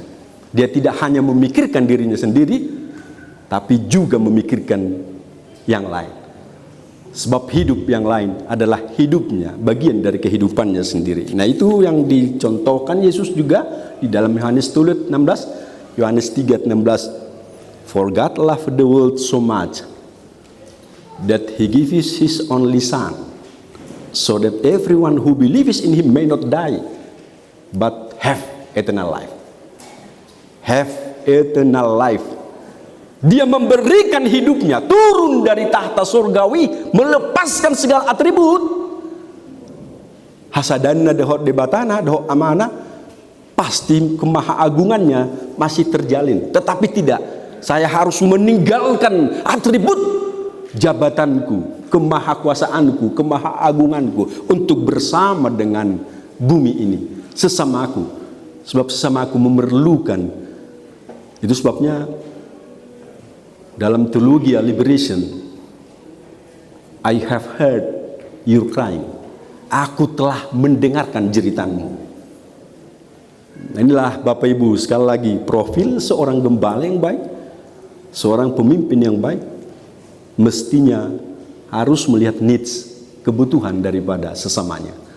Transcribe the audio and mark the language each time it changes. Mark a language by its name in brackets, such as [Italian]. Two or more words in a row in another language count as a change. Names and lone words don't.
[Indonesian] Dia tidak hanya memikirkan dirinya sendiri, tapi juga memikirkan yang lain. Sebab hidup yang lain adalah hidupnya, bagian dari kehidupannya sendiri. Nah itu yang dicontohkan Yesus juga di dalam Yohanes 16, Yohanes 3:16. [English] For God loved the world so much that He gives His only Son, so that everyone who believes in Him may not die, but have eternal life. Have eternal life. [Indonesian] Dia memberikan hidupnya, turun dari tahta surgawi, melepaskan segala atribut. [Batak Toba] Hasadanna dehot debatana dehot amana, [Indonesian] pasti kemahaagungannya masih terjalin. Tetapi tidak, saya harus meninggalkan atribut jabatanku, kemahakuasaanku, kemahaagunganku untuk bersama dengan bumi ini, sesamaku. Sebab sesamaku memerlukan. Itu sebabnya Dalam teologi liberation, [English] I have heard your crying. [Indonesian] Aku telah mendengarkan jeritanmu. Nah, inilah Bapak Ibu, sekali lagi, profil seorang gembala yang baik, seorang pemimpin yang baik, mestinya harus melihat needs, kebutuhan daripada sesamanya.